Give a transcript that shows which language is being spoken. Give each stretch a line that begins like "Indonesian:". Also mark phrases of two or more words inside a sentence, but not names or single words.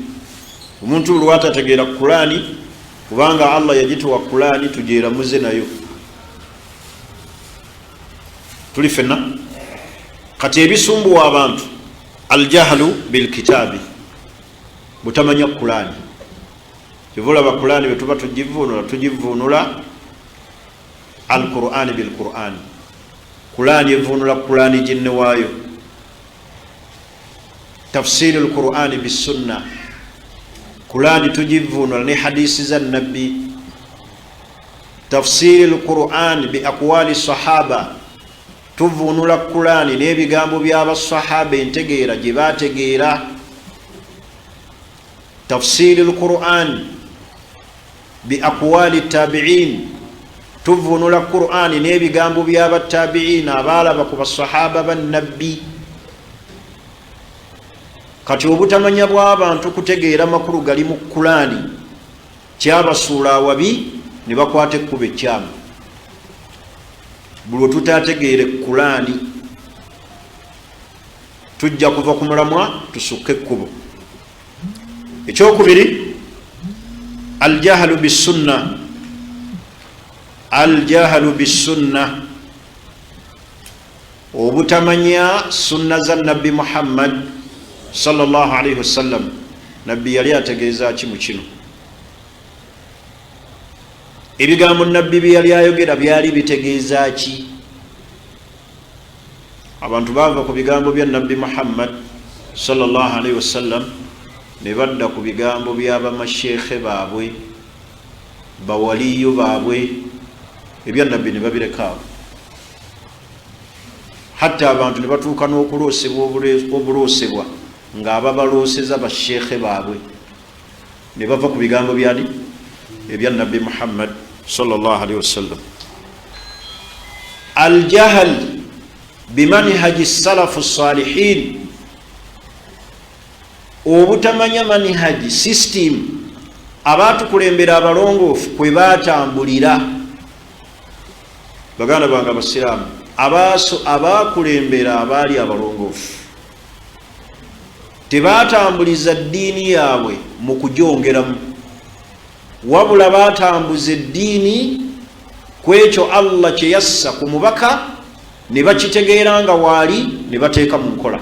Ganda: Omuntu lwatategeera Qur'ani, kubanga Allah yagituwa Qur'ani tujeeramuze nayo. Tuli fenna kati ebisumbuwa abantu,
Arabic: الجهل بالكتاب,
Ganda: butamanya Qur'ani. Kivulaba Qur'ani bwe tuba tugivuunula
Arabic: القرآن بالقرآن,
Ganda: Qur'ani evuunula Qur'ani jinne waayo.
Arabic: تفسير القرآن بالسنة,
Ganda: Qur'ani tugivuunula ne hadisi za nabbi.
Arabic: تفسير القرآن بأقوال الصحابة,
Ganda: tuvuunula Qur'ani n'ebigambo by'abasahaba, entegeera gye baategeera.
Arabic: تفسير القرآن بأقوال التابعين,
Ganda: tuvuunula Qur'ani n'ebigambo by'abatabi'in, abaalaba ku basahaba bannabbi. Kati obutamanya bw'abantu kutegeera makulu gali mu Qur'ani kyabasuula awabi, ne bakwata ekkubo ekyamu. Buli tutategeere Qur'ani tujja kuva ku mulamwa tusukke ekkubo. Ekyokubiri,
Arabic: الجهل بالسنة. الجهل بالسنة,
Ganda: obutamanya sunna za nabbi Muhammad
Arabic: صلى الله عليه وسلم.
Ganda: Nabbi yali ategeeza ki mu kino? Ebigambo nabbi bye yali ayogera byali bitegeeza ki? Abantu bava ku bigambo bya nabbi Muhammad
Arabic: صلى الله عليه وسلم
Ganda: ne badda ku bigambo by'abamashekhe baabwe, bawaliyo baabwe, ebya nabbi ne babireka. Hatta abantu ne batuuka n'okuloosebwa obuloosebwa ng'ababalooseza bashekhe baabwe ne bava ku bigambo byani ebya nabbi Muhammad
Arabic: صلى الله عليه وسلم. الجهل بمنهج السلف الصالحين,
Ganda: obutamanya manhaji system abatukulembera abalongoofu kwe batambulira. Baganda bange abasiraamu, abakulembera abaali abalongoofu tebatambuliza ddiini yaabwe mu kugyongeramu, wabula batambuza eddiini ku ekyo Allah kye yassa ku mubaka ne bakitegeera nga waali ne bateeka mu nkola.